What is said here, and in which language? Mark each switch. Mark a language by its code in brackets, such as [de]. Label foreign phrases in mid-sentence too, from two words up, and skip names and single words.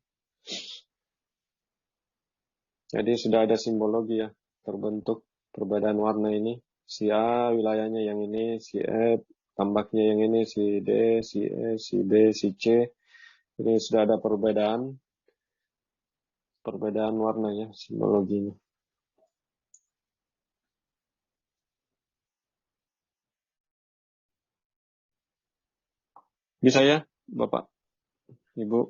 [id] Jadi sudah ada simbologi ya, terbentuk perbedaan warna ini. Si A wilayahnya yang ini, si F tambaknya yang ini, si D, si E, si B, si C. Ini sudah ada perbedaan warnanya, simbologinya. Bisa ya, Bapak, Ibu?